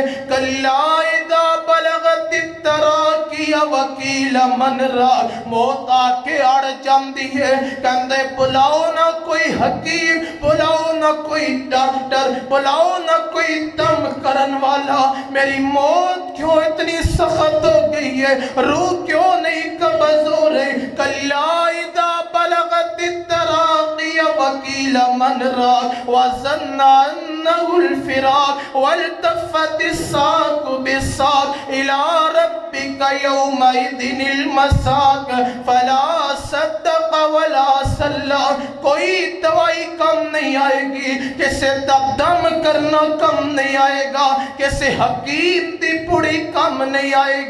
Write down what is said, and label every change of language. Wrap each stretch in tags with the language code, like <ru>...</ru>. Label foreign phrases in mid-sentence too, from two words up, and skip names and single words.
<ar>كلا إذا بلغت التراقي وقيل من راق,</ar> <ur>موت آ کے اڑ جاتی ہے، کہندے بلاؤ نا کوئی حکیم، بلاؤ نا کوئی ڈاکٹر، بلاؤ نا کوئی دم کرن والا، میری موت کیوں اتنی سخت ہو گئی ہے، روح کیوں نہیں قبض ہو رہی.</ur> <ar>كلا إذا بلغت التراقي وقيل من راق وظن أنه الفراق والتفت الساق بالساق إلى ربك يومئذ المساق فلا صدق ولا صلى.</ar> <ur>کوئی دوائی کم نہیں آئے گی، کسی دا دم کرنا کم نہیں آئے گا، کسی حکیم دی پڑی کم نہیں آئے گی.</ur>